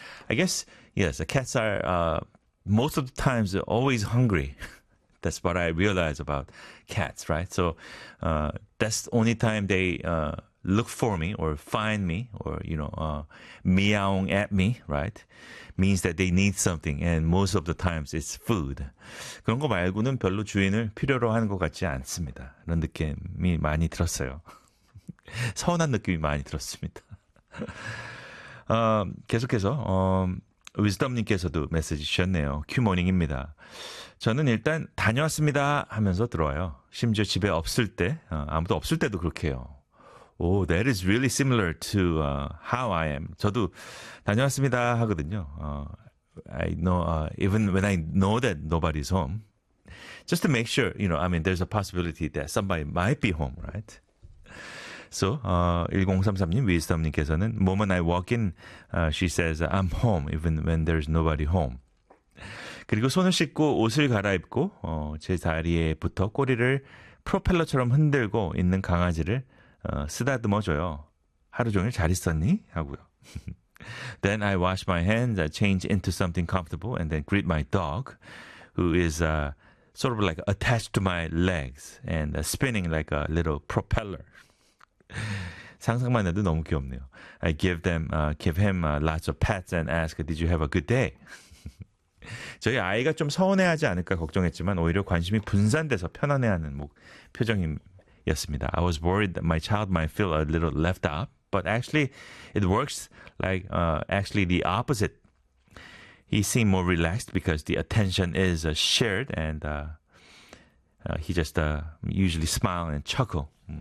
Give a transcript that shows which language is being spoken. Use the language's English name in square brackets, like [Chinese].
[English] I guess, yes, the cats are most of the times always hungry. That's what I realize about cats, right? So that's the only time they look for me or find me or, you know, meowing at me, right? Means that they need something. And most of the times it's food. [Korean] 그런 거 말고는 별로 주인을 필요로 하는 것 같지 않습니다. 그런 느낌이 많이 들었어요. 서운한 느낌이 많이 들었습니다. 계속해서 Wisdom님께서도 메시지 주셨네요. Q모닝입니다. 저는 일단 다녀왔습니다 하면서 들어와요. 심지어 집에 없을 때, 아무도 없을 때도 그렇게 해요. [English] Oh, that is really similar to how I am. [Korean] 저도 다녀왔습니다 하거든요. [English] Even when I know that nobody's home, just to make sure, you know, I mean, there's a possibility that somebody might be home, right? So, 1033님, Wisdom님께서는 moment I walk in, she says, I'm home, even when there's nobody home. [Korean] 그리고 손을 씻고 옷을 갈아입고 제 자리에 붙어 꼬리를 프로펠러처럼 흔들고 있는 강아지를 쓰다듬어줘요. 하루 종일 잘 있었니? 하고요. [English] Then I wash my hands, I change into something comfortable, and then greet my dog, who is sort of like attached to my legs and spinning like a little propeller. [Korean] 상상만 해도 너무 귀엽네요. [English] I give them, give him lots of pets and ask, did you have a good day? [Korean] 저희 아이가 좀 서운해하지 않을까 걱정했지만 오히려 관심이 분산돼서 편안해하는 표정이었습니다. [English] I was worried that my child might feel a little left out, but actually it works like actually the opposite. He seemed more relaxed because the attention is shared and he just usually smile and chuckle.